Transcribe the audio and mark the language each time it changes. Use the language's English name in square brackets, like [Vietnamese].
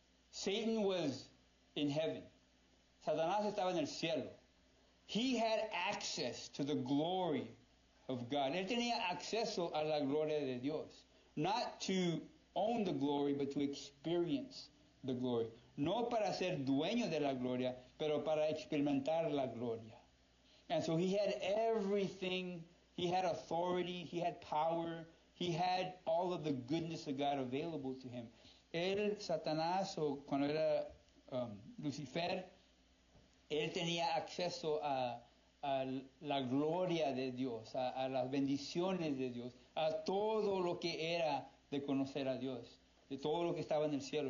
[English] Satan was in heaven. [Spanish] Satanás estaba en el cielo. [English] He had access to the glory of God. [Spanish] Él tenía acceso a la gloria de Dios. [English] Not to own the glory, but to experience the glory. [Spanish] No para ser dueño de la gloria, pero para experimentar la gloria. [English] And so he had everything. He had authority. He had power. He had all of the goodness of God available to him. [Spanish] Él, Satanás, o cuando era Lucifer, él tenía acceso a la gloria de Dios, a las bendiciones de Dios, a todo lo que era de conocer a Dios, de todo lo que estaba en el cielo.